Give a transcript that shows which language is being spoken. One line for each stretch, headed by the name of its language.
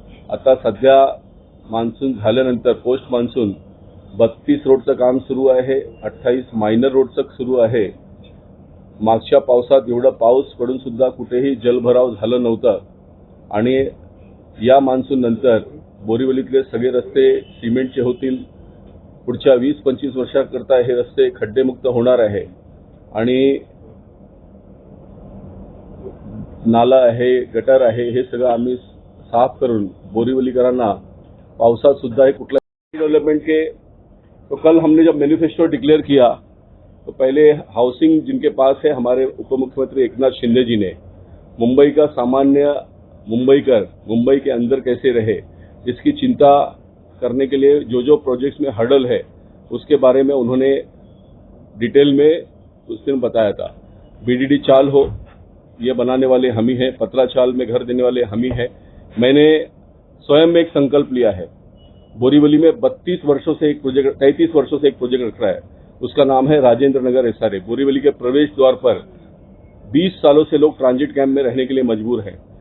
Marathi: आता सध्या मान्सून झाल्यानंतर पोस्ट मान्सून 32 रोडचं काम सुरू आहे, 28 मायनर रोडचं सुरू आहे। मागच्या पावसात एवढा पाऊस पडून सुद्धा कुठेही जलभराव झालं नव्हतं आणि या मान्सून नंतर बोरीवलीतले सगळे रस्ते सिमेंटचे होतील। पुढच्या 20-25 वर्षाकरता हे रस्ते खड्डेमुक्त होणार आहे आणि नाला आहे, गटर आहे, हे सगळं आम्ही साफ करून बोरीवलीकरांना पावसात सुद्धा हे कुठला डेवलपमेंट के
Hindi: तो कल हमने जब मैनिफेस्टो डिक्लेयर किया तो पहले हाउसिंग जिनके पास है, हमारे उप मुख्यमंत्री एकनाथ शिंदे जी ने मुंबई का सामान्य मुंबईकर मुंबई के अंदर कैसे रहे इसकी चिंता करने के लिए जो जो प्रोजेक्ट्स में हर्डल है उसके बारे में उन्होंने डिटेल में उस दिन बताया था। BDD चाल हो, ये बनाने वाले हम ही हैं। पतरा चाल में घर देने वाले हम ही हैं। मैंने स्वयं में एक संकल्प लिया है। बोरीवली में 33 वर्षों से एक प्रोजेक्ट रख रहा है, उसका नाम है राजेंद्र नगर SRA। बोरीवली के प्रवेश द्वार पर 20 सालों से लोग ट्रांजिट कैंप में रहने के लिए मजबूर हैं।